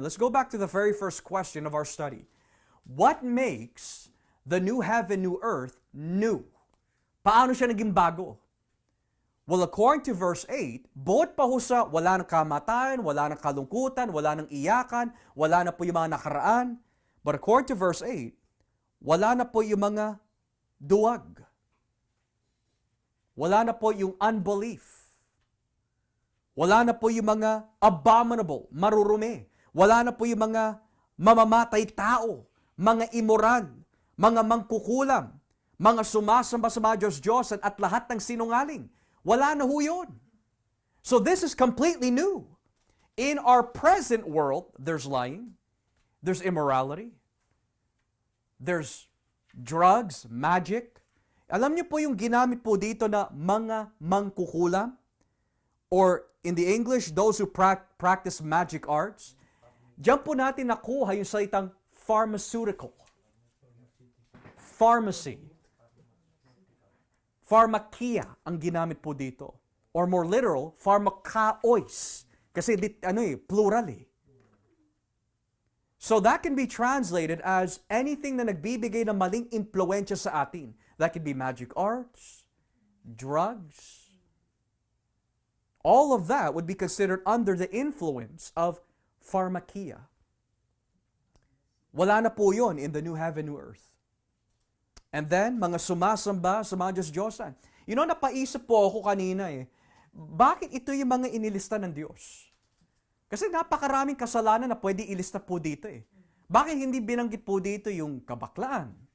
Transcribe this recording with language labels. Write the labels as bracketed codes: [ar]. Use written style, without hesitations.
[en] Let's go back to the very first question of our study. What makes the new heaven, new earth new? [tl] Paano siya naging bago? [en] Well, according to verse 8, [tl] bukod pa ho sa wala ng kamatayan, wala ng kalungkutan, wala ng iyakan, wala na po yung mga nakaraan. [en] But according to verse 8, [tl] wala na po yung mga duwag. Wala na po yung unbelief. Wala na po yung mga abominable, marurumi. Wala na po yung mga mamamatay tao, mga immoral, mga mangkukulam, mga sumasamba sa mga Diyos-Diyosan at lahat ng sinungaling. Wala na ho yun. [en] So this is completely new. In our present world, there's lying, there's immorality, there's drugs, magic. [tl] Alam niyo po yung ginamit po dito na mga mangkukulam? [en] Or in the English, those who practice magic arts. [tl] Diyan po natin nakuha yung salitang pharmaceutical. Pharmacy. Pharmakia ang ginamit po dito. [en] Or more literal, [tl] pharmakaois. Kasi plural eh. [en] So that can be translated as anything [tl] na nagbibigay ng maling impluensya sa atin. [en] That could be magic arts, drugs. All of that would be considered under the influence of pharmakia. [tl] Wala na po yun [en] in the new heaven, new earth. And then, [tl] mga sumasamba sa mga Diyos-Diyosan. Napaisip po ako kanina bakit ito yung mga inilista ng Diyos? Kasi napakaraming kasalanan na pwede ilista po dito Bakit hindi binanggit po dito yung kabaklaan?